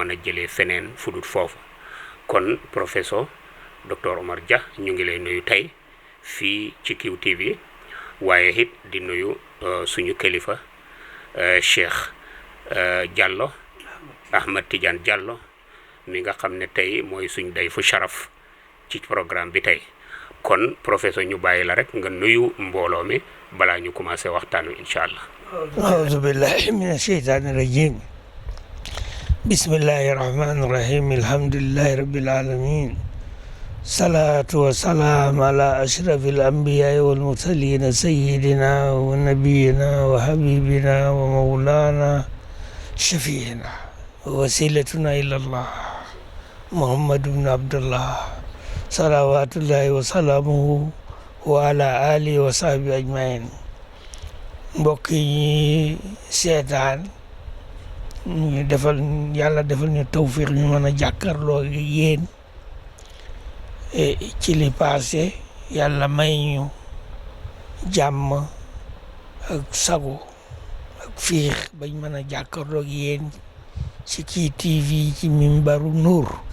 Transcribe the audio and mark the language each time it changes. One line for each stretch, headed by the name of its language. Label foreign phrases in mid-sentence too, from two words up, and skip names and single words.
Wolof: mën a jëlee feneen fudut foofu kon
French: professeur docteur
Wolof: Omar Dia ñu ngi lay nuyu tey fii ci QTV waaye it di nuyu suñu kilifa Cheikh Diallo Ahmed Tidiane Diallo mi nga xam ne tey mooy suñ day fu sharaf ci programme bi tey kon professeur ñu bàyyi la rek nga nuyu mbooloo mi balaa ñu commencé waxtaan wi
Arabic: إن شاء الله. أعوذ بالله من الشيطان الرجيم بسم الله الرحمن الرحيم الحمد لله رب العالمين صلاة وسلام على أشرف الأنبياء والمرسلين سيدنا ونبينا وحبيبنا ومولانا شفيعنا ووسيلتنا إلى الله محمد بن عبد الله صلوات الله وسلامه وعلى آله وصحبه أجمعين.
Wolof: mbokk yi seetaan ñu defal yàlla defal ñu tawfiq ñu mën a jàkkaarloo yéen ci li passé yàlla may ñu jàmm ak sago ak fiix bañ mën a jàkkaarloo yéen ci kii TV ci Mimbaru Nour